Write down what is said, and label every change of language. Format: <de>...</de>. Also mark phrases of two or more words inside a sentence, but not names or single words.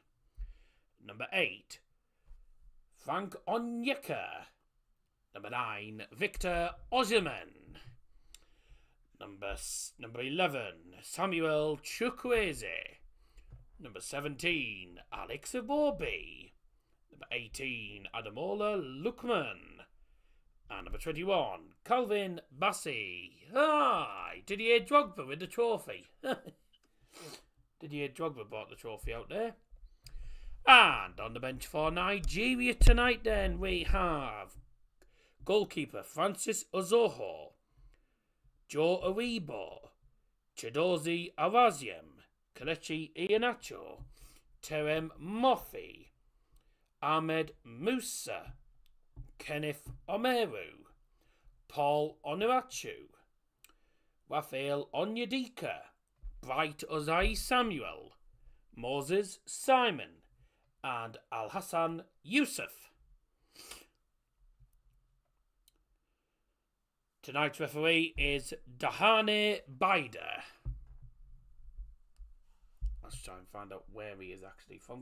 <en>Number 8, Frank Onyeka. Number 9, Victor Osimhen. Number 11, Samuel Chukwueze. Number 17, Alex Iwobi. Number 18, Adamola Lukman. And number 21, Calvin Bassey. Hi! Didier Drogba with the trophy. Didier Drogba brought the trophy out there. And on the bench for Nigeria tonight then, we have goalkeeper Francis Ozoho, Joe Aribo, Chidozie Araziem, Kelechi Iheanacho, Terem Moffi, Ahmed Musa, Kenneth Omeru, Paul Onuachu, Raphael Onyedika, Bright Ozai Samuel, Moses Simon, and Al Hassan Yusuf. Tonight's referee is Dahane Baida. Let's try and find out where he is actually from.</en>